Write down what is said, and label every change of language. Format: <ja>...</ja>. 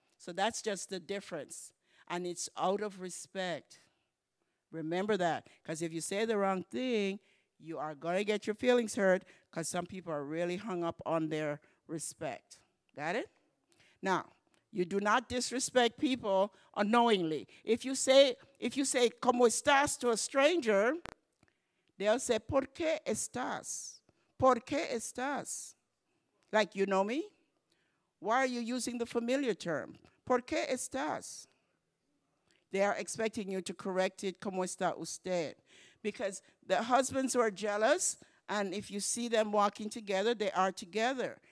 <en>So that's just the difference. And it's out of respect. Remember that. Because if you say the wrong thing, you are going to get your feelings hurt because some people are really hung up on their respect. Got it? Now, you do not disrespect people unknowingly. If you say,</en> <es>¿Cómo estás?</es> <en>To a stranger, they'll say,</en> <es>¿Por qué estás? ¿Por qué estás?</es> <en>Like, you know me? Why are you using the familiar term?</en> <es>¿Por qué estás?</es> <en>They are expecting you to correct it,</en> <es>¿Cómo está usted?</es> <en>Because the husbands who are jealous, and if you see them walking together, they are together.</en>